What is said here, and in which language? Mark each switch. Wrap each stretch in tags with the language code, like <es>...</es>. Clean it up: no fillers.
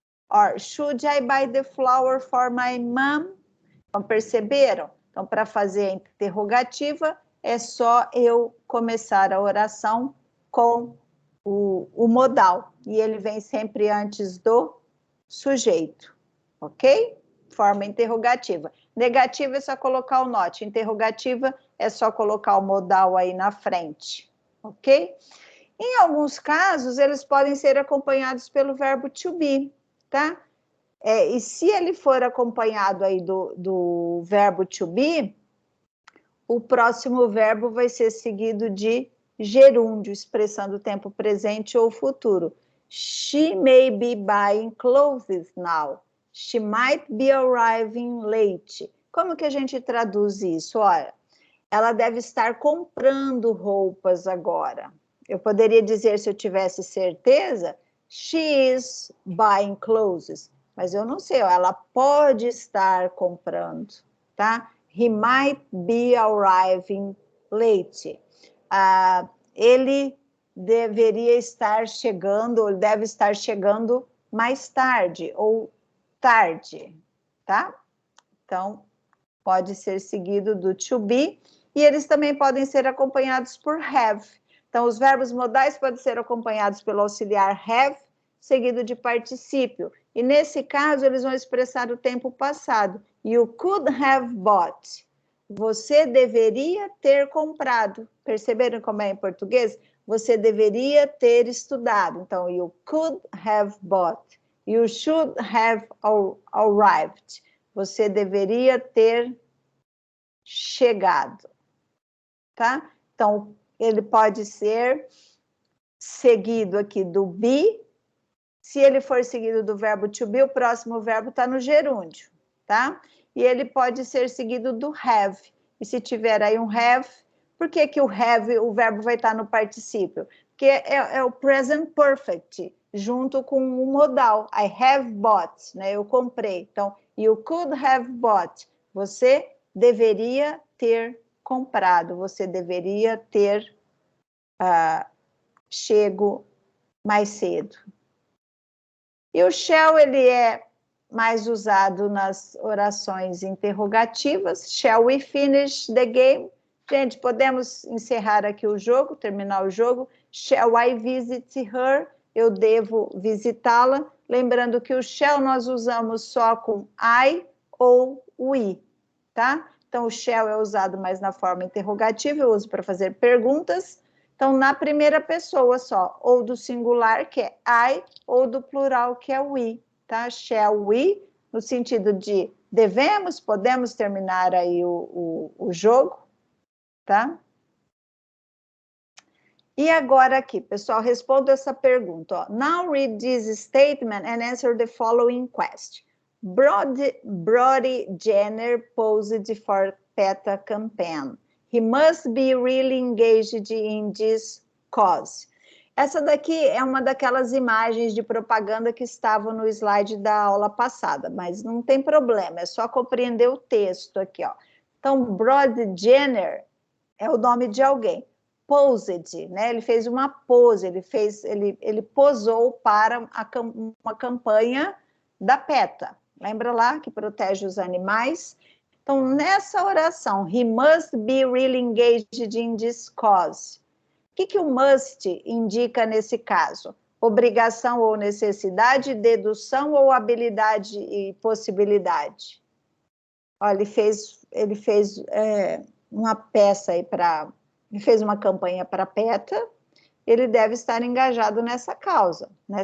<en>Or should I buy the flour for my mom?</en> <pt>Então, perceberam? Então, para fazer a interrogativa, é só eu começar a oração com o modal. E ele vem sempre antes do sujeito, ok? Forma interrogativa. Negativa é só colocar o not. Interrogativa é só colocar o modal aí na frente, ok? Em alguns casos, eles podem ser acompanhados pelo verbo to be, tá? E se ele for acompanhado aí do verbo to be, o próximo verbo vai ser seguido de gerúndio, expressando o tempo presente ou futuro.</pt> <en>She may be buying clothes now. She might be arriving late.</en> <pt>Como que a gente traduz isso? Olha, ela deve estar comprando roupas agora. Eu poderia dizer, se eu tivesse certeza,</pt> <en>she is buying clothes.</en> <pt>Mas eu não sei, ela pode estar comprando, tá?</pt> <en>He might be arriving late.</en> <pt>Ele deveria estar chegando, ou deve estar chegando mais tarde, ou tarde, tá? Então, pode ser seguido do to be, e eles também podem ser acompanhados por have. Então, os verbos modais podem ser acompanhados pelo auxiliar have, seguido de particípio. E nesse caso, eles vão expressar o tempo passado.</pt> <en>You could have bought.</en> <pt>Você deveria ter comprado. Perceberam como é em português? Você deveria ter estudado. Então,</pt> <en>you could have bought. You should have arrived.</en> <pt>Você deveria ter chegado. Tá? Então, ele pode ser seguido aqui do be. Se ele for seguido do verbo to be, o próximo verbo está no gerúndio, tá? E ele pode ser seguido do have. E se tiver aí um have, por que que o have, o verbo vai estar no particípio? Porque é o present perfect, junto com o modal.</pt> <en>I have bought,</en> <pt>né? Eu comprei. Então,</pt> <en>you could have bought.</en> <pt>Você deveria ter comprado. Você deveria ter chego mais cedo. E o shall, ele é mais usado nas orações interrogativas.</pt> <en>Shall we finish the game?</en> <pt>Gente, podemos encerrar aqui o jogo, terminar o jogo.</pt> <en>Shall I visit her?</en> <pt>Eu devo visitá-la. Lembrando que o shall nós usamos só com I ou we, tá? Então, o shall é usado mais na forma interrogativa, eu uso para fazer perguntas. Então, na primeira pessoa só, ou do singular, que é I, ou do plural, que é we, tá?</pt> <en>Shall we,</en> <pt>no sentido de devemos, podemos terminar aí o jogo, tá? E agora aqui, pessoal, respondo essa pergunta. Ó.</pt> <en>Now read this statement and answer the following question. Brody Jenner posed for PETA campaign. He must be really engaged in this cause.</en> <pt>Essa daqui é uma daquelas imagens de propaganda que estavam no slide da aula passada, mas não tem problema, é só compreender o texto aqui, ó. Então, Brody Jenner é o nome de alguém. Posed, né? Ele fez uma pose, ele posou para uma campanha da PETA. Lembra lá que protege os animais? Então, nessa oração,</pt> <en>he must be really engaged in this cause.</en> <pt>O que o must indica nesse caso? Obrigação ou necessidade, dedução ou habilidade e possibilidade? Olha, ele fez uma peça aí para... Ele fez uma campanha para a PETA, ele deve estar engajado nessa causa, né?</pt>